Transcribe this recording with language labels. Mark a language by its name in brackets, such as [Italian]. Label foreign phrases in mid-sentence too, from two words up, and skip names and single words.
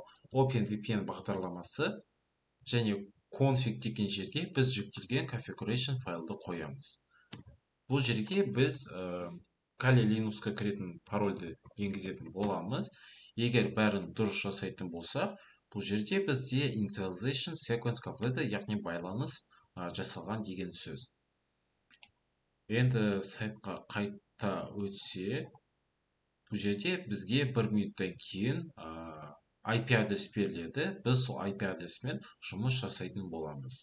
[Kazakh] OpenVPN бағдарламасы және config деген жерге біз жүктелген configuration файлды қоямыз. Бұл жерге біз Kali Linux-қа кіретін парольді енгізетін боламыз. Егер бәрін дұрыс жасайтын болсақ, бұл жерде бізде [English] initialization sequence complete, [Kazakh] яғни байланыс жасалған деген сөз. Енді сайтқа қайта өтсе, бұл жерде бізге 1 минуттан кейін IP адрес беріледі. Біз сол IP адресмен жұмыс жасайтын боламыз.